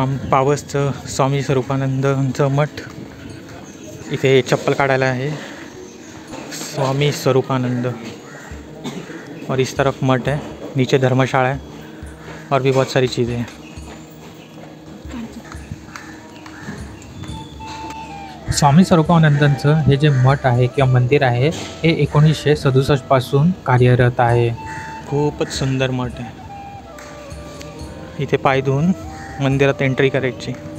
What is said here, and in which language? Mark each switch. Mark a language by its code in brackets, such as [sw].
[mr] पावसचं स्वामी स्वरूपानंदचं मठ, इथे चप्पल काढायला आहे. [hi] स्वामी स्वरूपानंद, और इस तरफ मठ है, नीचे धर्मशाला है और भी बहुत सारी चीज़ें हैं. [mr] स्वामी स्वरूपानंदांचं हे जे मठ आहे किंवा मंदिर आहे हे 1967 पासून कार्यरत आहे. खूपच सुंदर मठ आहे. इथे पाय धुवून मंदिरात एंट्री करायची.